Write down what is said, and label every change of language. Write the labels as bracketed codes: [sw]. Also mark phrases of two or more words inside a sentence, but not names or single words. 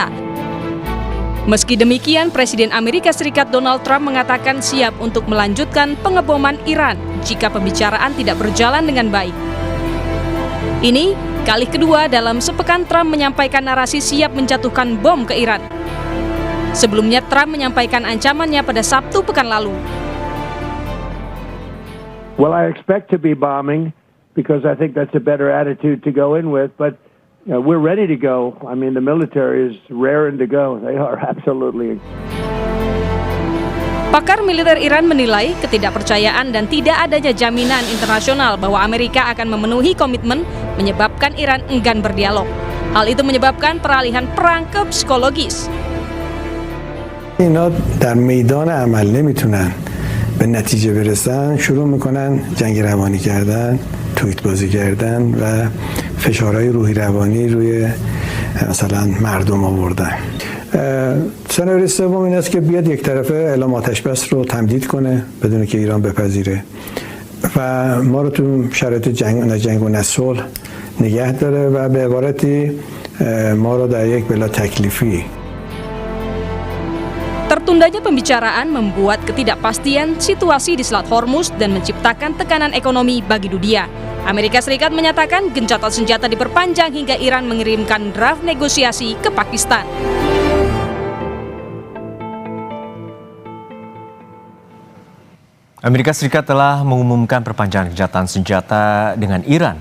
[id] Meski demikian, Presiden Amerika Serikat Donald Trump mengatakan siap untuk melanjutkan pengeboman Iran jika pembicaraan tidak berjalan dengan baik. Ini kali kedua dalam sepekan Trump menyampaikan narasi siap menjatuhkan bom ke Iran. Sebelumnya Trump menyampaikan ancamannya pada Sabtu pekan lalu. [en] Well, I expect to be bombing because I think that's a better attitude to go in with, but we're ready to go. I mean, the military is raring to go. They are absolutely. [id] Pakar militer Iran menilai ketidakpercayaan dan tidak adanya jaminan internasional bahwa Amerika akan memenuhi komitmen menyebabkan Iran enggan berdialog. Hal itu menyebabkan peralihan perang ke psikologis. [fa] اینا در میدان عمل نمیتونن به نتیجه برسن شروع میکنن جنگ روانی کردن توییت بازی کردن و فشارهای روحی روانی روی مثلا مردم آوردن سناریوی سوم این است که بیاد یک طرفه اعلام آتش بس رو تمدید کنه بدون که ایران بپذیره و ما رو تو شرایط جنگ و صلح نگه داره و به عبارتی ما رو در یک بلا تکلیفی. [id] Tertundanya pembicaraan membuat ketidakpastian situasi di Selat Hormuz dan menciptakan tekanan ekonomi bagi dunia. Amerika Serikat menyatakan gencatan senjata diperpanjang hingga Iran mengirimkan draft negosiasi ke Pakistan. Amerika Serikat telah mengumumkan perpanjangan gencatan senjata dengan Iran.